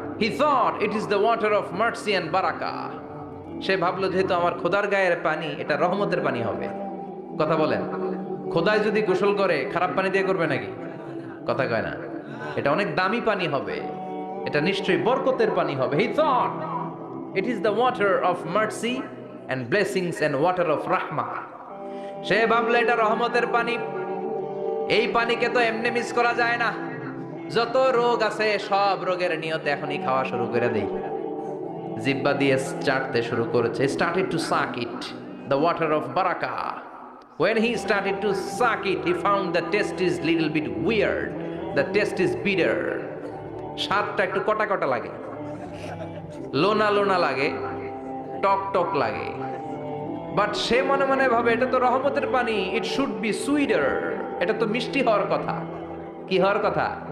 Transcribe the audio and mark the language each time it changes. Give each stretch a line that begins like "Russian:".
English: He thought it is the water of mercy and
Bangla: বারাকা। সে ভাবলো যেহেতু আমার খোদার গায়ের পানি, এটা রহমতের পানি হবে। কথা বলেন, খোদায় যদি গোসল করে খারাপ পানি দিয়ে করবে নাকি? কথা কয় না, এটা অনেক দামি পানি হবে, এটা নিশ্চয়ই বরকতের পানি হবে।
English: He thought it is the water of mercy and blessings and water of rahmah।
Bangla: সে ভাবলো এটা রহমতের পানি, এই পানিকে তো এমনি মিস করা যায় না। যত রোগ আছে সব রোগের নিয়তে এখনই খাওয়া শুরু করে দেই। জিহ্বা দিয়ে চাটতে শুরু করেছে।
English: Started to suck it, the water of baraka. When he started to suck it, he found the taste is little bit weird. The taste is bitter.
Bangla: স্বাদটা একটু কটা কটা লাগে, লোনা লোনা লাগে, টক টক লাগে। বাট সে মনে মনে ভাবে এটা তো রহমতের পানি,
English: it should be sweeter,
Bangla: এটা তো মিষ্টি হওয়ার কথা। কি হওয়ার কথা?